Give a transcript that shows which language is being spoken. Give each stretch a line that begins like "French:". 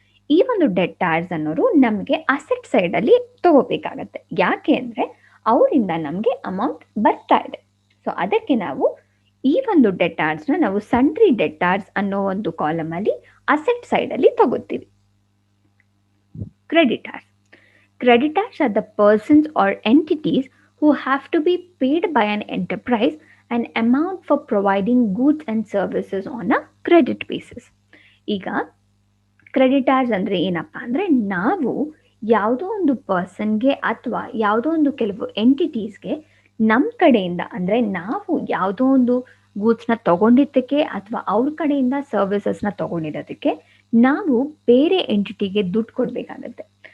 Kannada: ಈ ಒಂದು ಡೆಟಾರ್ಸ್ ಅನ್ನೋರು ನಮಗೆ ಅಸೆಟ್ ಸೈಡಲ್ಲಿ ತಗೋಬೇಕಾಗತ್ತೆ. ಯಾಕೆ ಅಂದರೆ ಅವರಿಂದ ನಮಗೆ ಅಮೌಂಟ್ ಬರ್ತಾ ಇದೆ. ಸೊ ಅದಕ್ಕೆ ನಾವು ಈ ಒಂದು ಡೆಟಾರ್ಸ್ನ ನಾವು ಸನ್ರಿ ಡೆಟಾರ್ಸ್ ಅನ್ನೋ ಒಂದು ಕಾಲಮಲ್ಲಿ ಅಸೆಟ್ ಸೈಡಲ್ಲಿ ತಗೋತೀವಿ.
English: Creditors. Creditors are the persons or entities who have to be paid by an enterprise an amount for providing goods and services on a credit basis.
Kannada: ಈಗ ಕ್ರೆಡಿಟಾರ್ಸ್ ಅಂದರೆ ಏನಪ್ಪ ಅಂದರೆ ನಾವು ಯಾವುದೋ ಒಂದು ಪರ್ಸನ್ಗೆ ಅಥವಾ ಯಾವುದೋ ಒಂದು ಕೆಲವು ಎಂಟಿಟೀಸ್ಗೆ ನಮ್ಮ ಕಡೆಯಿಂದ, ಅಂದರೆ ನಾವು ಯಾವುದೋ ಒಂದು ಗೂಡ್ಸ್ನ ತೊಗೊಂಡಿದ್ದಕ್ಕೆ ಅಥವಾ ಅವ್ರ ಕಡೆಯಿಂದ ಸರ್ವಿಸಸ್ನ ತೊಗೊಂಡಿರೋದಕ್ಕೆ ನಾವು ಬೇರೆ ಎಂಟಿಟಿಗೆ ದುಡ್ಡು ಕೊಡಬೇಕಾಗತ್ತೆ.